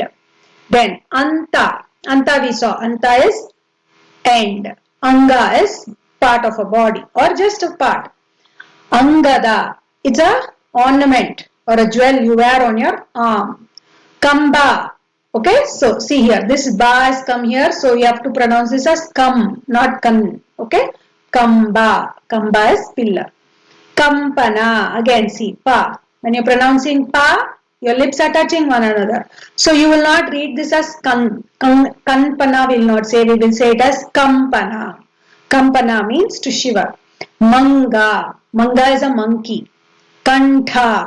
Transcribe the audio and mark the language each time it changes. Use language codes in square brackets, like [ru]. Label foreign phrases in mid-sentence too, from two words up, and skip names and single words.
[en] Then Anta. Anta we saw. Anta is end. Anga is part of a body or just a part. Angada. It's a ornament or a jewel you wear on your arm. Kamba. Okay, so see here, this ba has come here, so you have to pronounce this as kam, not kan. Okay, kamba. Kamba is pillar. Kampana. Again, see pa. When you're pronouncing pa, your lips are touching one another. So you will not read this as kanpana. We will not say. We will say it as kampana. Kampana means to shiver. Manga. Manga is a monkey. Kantha.